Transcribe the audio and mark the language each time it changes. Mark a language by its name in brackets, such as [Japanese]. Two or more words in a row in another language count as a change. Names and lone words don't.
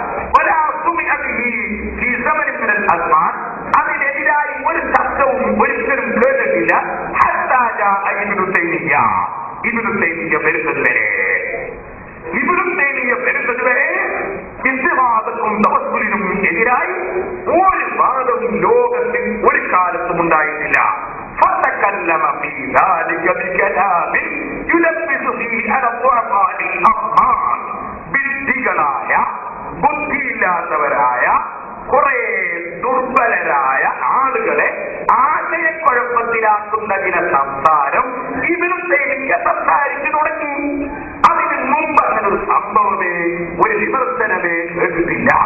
[Malayalam] അതിനെതിരായി ഒരു ശബ്ദവും ഒരിക്കലും കേട്ടിട്ടില്ല. ഇബ്നു തൈമിയ്യ വരുന്നത് വരെ ഇസ്തിഹാദക്കും തവസ്സുലിനും എതിരായി ഒരു വാദവും ലോകത്തിൽ ഒരു കാലത്തും ഉണ്ടായിട്ടില്ല. [Arabic] فتكلم في ذلك بكلام يلبس فيه على الضعفاء الأطهار. [Malayalam] ബുദ്ധികളായ ബുദ്ധിയില്ലാത്തവരായ കുറെ ദുർബലരായ ആളുകളെ ആശയക്കുഴപ്പത്തിലാക്കുന്ന സംസാരം ഇബ്നു തൈമിയ്യ സംസാരിച്ചു തുടങ്ങി. അതിന് മുമ്പ് അങ്ങനെ ഒരു സംഭവമേ ഒരു വിമർശനമേ കേട്ടിട്ടില്ല.